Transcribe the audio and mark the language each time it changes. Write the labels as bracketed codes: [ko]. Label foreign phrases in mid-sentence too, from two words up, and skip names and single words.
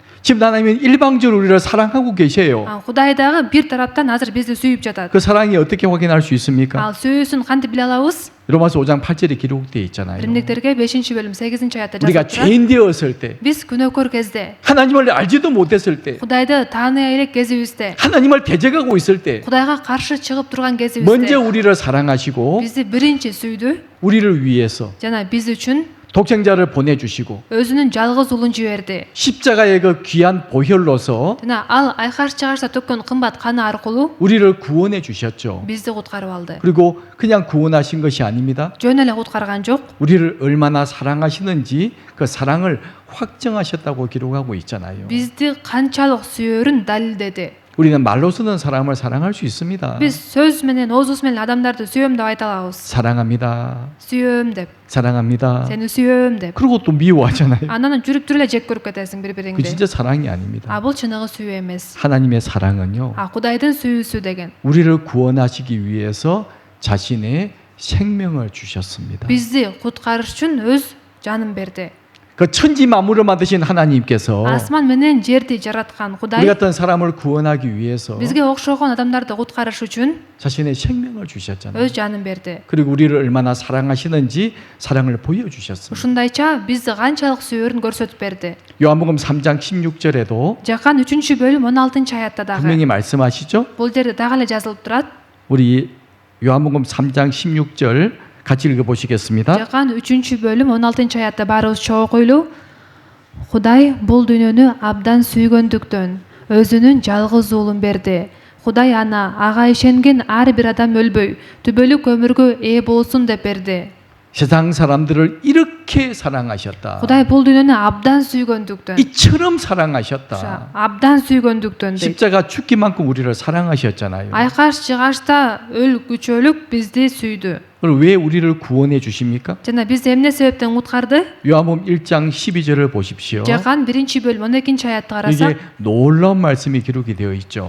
[ko] 지금 하나님은 일방적으로 우리를 사랑하고 계세요. [ky] Кудай дагы бир тараптан азыр бизди сүйүп жатат. [ko] 그 사랑이 어떻게 확인할 수 있습니까? [ky] Ал сүйүүсүн кантип биле алабыз? [ko] 로마서 5장 8절에 기록되어 있잖아요. [ky] Римдиктерге 5-бөлүм 8-аятта [ko] 우리가 [ky] жазылып турат. [ko] 죄인 되었을 때, [ky] Биз күнөөкөр кезде, [ko] 하나님을 알지도 못했을 때, [ky] Кудайды тааный элек кезибизде, [ko] 하나님을 대적하고 있을 때 [ky] Кудайга каршы чыгып турган [ko] 먼저 [ky] кезибизде [ko] 우리를 사랑하시고 [ky] бизди биринчи сүйдү [ko] 우리를 위해서 [ky] жана биз үчүн [ko] 독생자를 보내주시고 [ky] өзүнүн жалгыз уулун жиберди. [ko] 십자가의 그 귀한 보혈로서 [ky] жана ал айкаш чыгарса төккөн кымбат каны аркылуу [ko] 우리를 구원해 주셨죠. [ky] бизди куткарып алды. [ko] 그리고 그냥 구원하신 것이 아닙니다. [ky] жөн эле куткарган жок. [ko] 우리를 얼마나 사랑하시는지 그 사랑을 확정하셨다고 기록하고 있잖아요. [ky] бизди канчалык сүйөрүн далилдеди. [ko] 우리는 말로서는 사람을 사랑할 수 있습니다. [ky] биз сөз менен, оозубуз менен адамдарды сүйөм деп айта алабыз. [ko] 사랑합니다. [ky] сүйөм деп, [ko] 사랑합니다. [ky] сени сүйөм деп. [ko] 그리고 또 미워하잖아요. [ky] анан жүрүп туруп эле жек көрүп кетесиң бири [ko] 그 [ky] бириңди. [ko] 진짜 사랑이 아닙니다. [ky] бул чыныгы сүйүү эмес. [ko] 하나님의 사랑은요. [ky] Кудайдын сүйүүсү деген [ko] 우리를 구원하시기 위해서 자신의 생명을 주셨습니다. [ky] бизди куткарыш үчүн өз жанын берди. [ko] 그 천지 만물을 만드신 하나님께서 [ky] асман менен жерди жараткан [ko] 우리 [ky] Кудай [ko] 같은 사람을 구원하기 위해서 [ky] бизге окшогон адамдарды куткарыш үчүн [ko] 자신의 생명을 주셨잖아요. [ky] өз жанын берди. [ko] 그리고 우리를 얼마나 사랑하시는지 사랑을 보여주셨습니다. [ky] ушундайча бизди канчалык сүйөрүн көрсөтүп берди. [ko] 요한복음 3장 16절에도 [ky] Жакан 3-бөлүм 16-аятта дагы [ko] 분명히 말씀하시죠. [ky] бул жерде дагы эле жазылып турат. [ko] 우리 요한복음 3장 16절 같이 읽어보시겠습니다. [ky] Жакан 3-бөлүм 16-аятта баарыбыз чогуу окуйлу. Кудай бул дүйнөнү абдан сүйгөндүктөн өзүнүн жалгыз уулун берди. Кудай ага ишенген ар бир адам өлбөй, түбөлүк өмүргө ээ болсун деп берди. [ko] 세상 사람들을 이렇게 사랑하셨다. [ky] Кудай бул дүйнөнү абдан сүйгөндүктөн, [ko] 이처럼 사랑하셨다. [ky] абдан сүйгөндүктөн дейт. [ko] 십자가 죽기만큼 우리를 사랑하셨잖아요. [ky] Айкаш чыгашта өлгүчөлүк бизди сүйдү. [ko] 그럼 왜 우리를 구원해 주십니까? [ky] жана бизди эмне себептен куткарды? [ko] 요한복음 1장 12절을 보십시오. [ky] Жакан 1-бөлүм 12-аятты карасак, [ko] 이게 놀라운 말씀이 기록이 되어 있죠.